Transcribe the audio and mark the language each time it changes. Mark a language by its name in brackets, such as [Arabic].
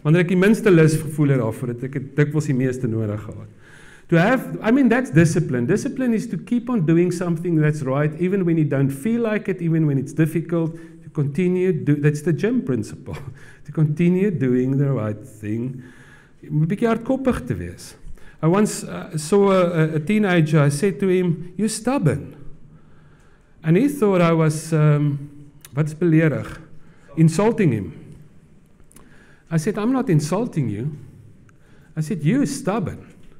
[Afrikaans] Wanneer ek die minste lus gevoel het daarvoor, het ek dikwels die meeste nodig gehad. [English] That's discipline. Discipline is to keep on doing something that's right, even when you don't feel like it, even when it's difficult, to continue, that's the gym principle, to continue doing the right thing. [Afrikaans] Jy moet 'n bietjie hardkoppig te wees. [English] I once saw a teenager, I said to him, you're stubborn. And he thought I was, [Afrikaans] wat's beledig? [English] Insulting him. I said, I'm not insulting you. I said, you're stubborn.